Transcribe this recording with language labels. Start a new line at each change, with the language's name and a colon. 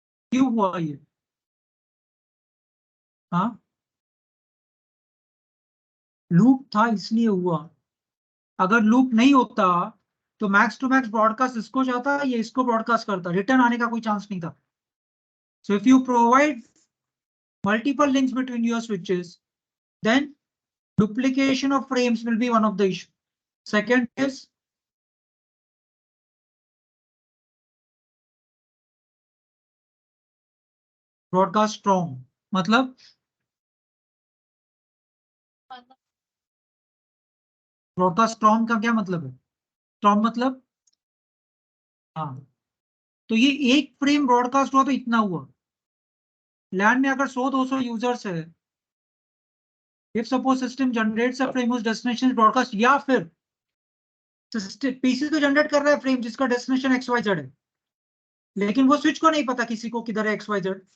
Hindi: क्यों हुआ ये? हाँ, लूप था इसलिए हुआ। अगर लूप नहीं होता तो मैक्स टू मैक्स ब्रॉडकास्ट इसको जाता, ये इसको ब्रॉडकास्ट करता, रिटर्न आने का कोई चांस नहीं था। So
English: If you provide multiple links between your switches, then Duplication of frames will be one of the issue. Second is broadcast strong.
Hindi: मतलब ब्रॉडकास्ट स्ट्रॉन्ग का क्या मतलब है? स्ट्रॉन्ग मतलब हाँ, तो ये एक फ्रेम ब्रॉडकास्ट हुआ तो इतना हुआ। लैन में अगर 100-200 यूजर्स है,
English: if suppose system generates a frame whose destination is broadcast,
Hindi: या फिर पीसी तो जनरेट कर रहा है फ्रेम जिसका डेस्टिनेशन XYZ है, लेकिन वो स्विच को नहीं पता किसी को किधर है XYZ।